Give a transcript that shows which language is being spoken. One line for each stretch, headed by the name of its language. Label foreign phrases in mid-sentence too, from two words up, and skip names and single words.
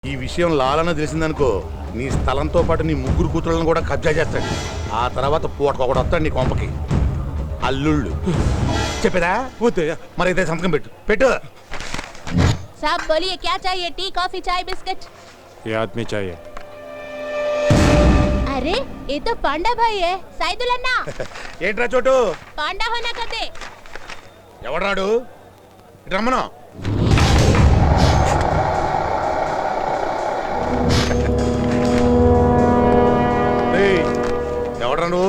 Telugu: ఈ విషయం లాలన తెలిసిందనుకో నీ స్థలంతో పాటు నీ ముగ్గురు కూతుళ్ళని కూడా కబ్జా చేస్తాడు. ఆ తర్వాత పూటకొకడు వస్తాడు నీ కొంపకి. అల్లుళ్ళు చెప్పేదా? మరైతే సంతకం పెట్టు పెట్టు.
Hindi: साहब बोलिए क्या चाहिए?
English: tea coffee
Hindi: चाय बिस्किट? ये आदमी चाहिए. अरे ये तो पांडा भाई है. साइदुल अन्ना
Telugu: ఏంట్రా చోటు
Hindi: पांडा होना कदे.
Telugu: ఎవడాడు? రమ్మను. ఎవడ్రా నువ్వు?